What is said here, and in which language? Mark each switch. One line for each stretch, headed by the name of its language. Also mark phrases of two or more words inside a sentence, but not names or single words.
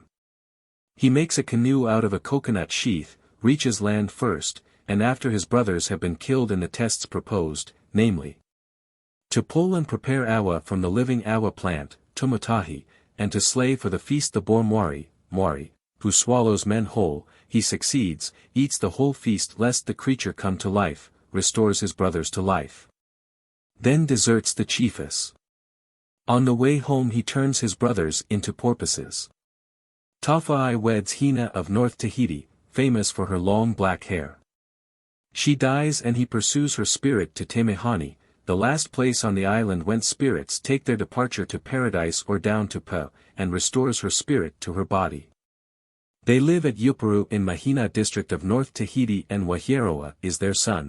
English: He makes a canoe out of a coconut sheath, reaches land first, and after his brothers have been killed in the tests proposed, namely, to pull and prepare awa from the living awa plant, Tumatahi, and to slay for the feast the boar Moari, who swallows men whole, he succeeds, eats the whole feast lest the creature come to life, restores his brothers to life. Then deserts the chiefess. On the way home he turns his brothers into porpoises. Tafa'ai weds Hina of North Tahiti, famous for her long black hair. She dies and he pursues her spirit to Temehani, the last place on the island whence spirits take their departure to paradise or down to Pa, and restores her spirit to her body. They live at Yupuru in Mahina district of North Tahiti, and Wahieloa is their son.